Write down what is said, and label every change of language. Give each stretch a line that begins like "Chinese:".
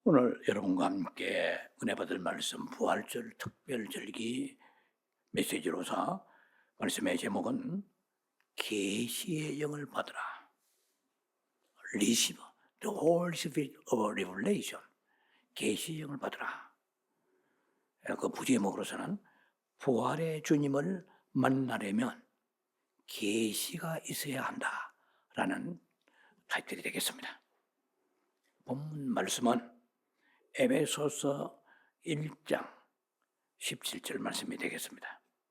Korean: 오늘 여러분과 함께 은혜 받을 말씀 부활절 특별절기 메시지로서 말씀의 제목은 계시의 영을 받으라.
English: Receive the Holy Spirit of Revelation.
Korean: 계시의 영을 받으라. 그 부제목으로서는 부활의 주님을 만나려면 계시가 있어야 한다라는 타이틀이 되겠습니다. 본문 말씀은 에베소서 1장 17절 말씀이 되겠습니다.